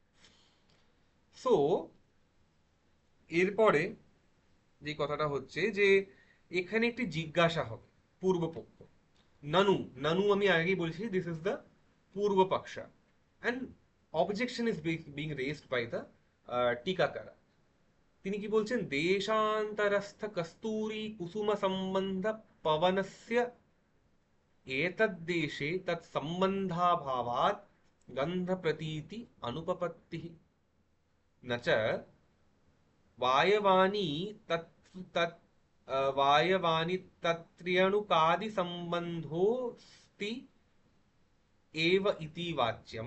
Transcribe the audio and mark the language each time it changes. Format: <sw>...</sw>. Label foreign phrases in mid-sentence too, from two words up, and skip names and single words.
<bn>সো এরপরে যে কথাটা হচ্ছে যে এখানে একটি জিজ্ঞাসা হবে পূর্বপক্ষ।</bn> <sa>নানু, নানু</sa> <bn>আমি আগেই বলেছি,</bn> <en>this is the purva paksha, and objection is being raised by the tikakara.</en> <bn>তিনি কি বলছেন?</bn> <sa>দেশান্তরস্থ কস্তুরী কুসুম সম্বন্ধ পবনস্য एतद्देशे तत्सम्बन्धाभावात् गन्धप्रतीति अनुपपत्तिः। न च वायवानी तत् तत् वायवानी तत्र्यणुकादिसम्बन्धोऽस्ति एव इति वाच्यम्।</sa>